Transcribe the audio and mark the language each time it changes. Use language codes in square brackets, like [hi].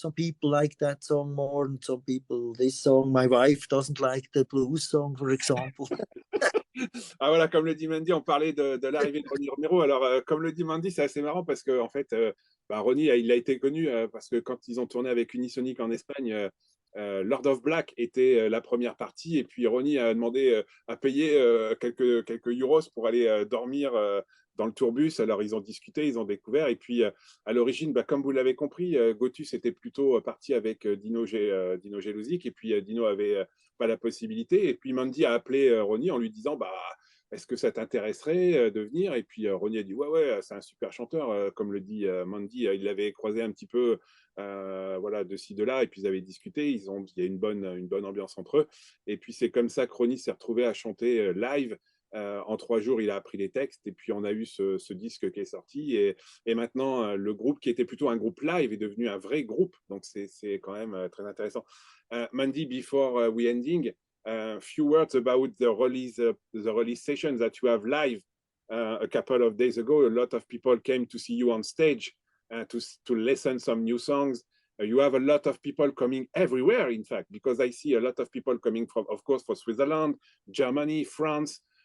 [en] Some people like that song more, and some people this song. My wife doesn't like the blues song, for example. [fr] Ah voilà, comme le dit Mandy, on parlait de l'arrivée de Ronnie Romero. Alors, comme le dit Mandy, c'est assez marrant parce que en fait, Ronnie, il a été connu parce que quand ils ont tourné avec Unisonic en Espagne, Lord of Black était la première partie, et puis Ronnie a demandé à payer quelques euros pour aller dormir dans le tourbus. Alors ils ont discuté, ils ont découvert, et puis à l'origine, comme vous l'avez compris, Gotus était plutôt parti avec Dino Jeluzik, et puis Dino avait pas la possibilité, et puis Mandy a appelé Ronnie en lui disant est-ce que ça t'intéresserait de venir? Et puis Ronnie a dit ouais, c'est un super chanteur, comme le dit Mandy, il l'avait croisé un petit peu voilà, de ci, de là, et puis ils avaient discuté, il y a une bonne ambiance entre eux, et puis c'est comme ça que Ronnie s'est retrouvé à chanter live. En 3 jours, il a appris les textes, et puis on a eu ce disque qui est sorti, et maintenant le groupe qui était plutôt un groupe live est devenu un vrai groupe, donc c'est quand même très intéressant. [en] Mandy, before we ending, few words about the release session that you have live a couple of days ago. A lot of people came to see you on stage to listen some new songs. You have a lot of people coming everywhere, in fact, because I see a lot of people coming from, of course, from Switzerland, Germany, France.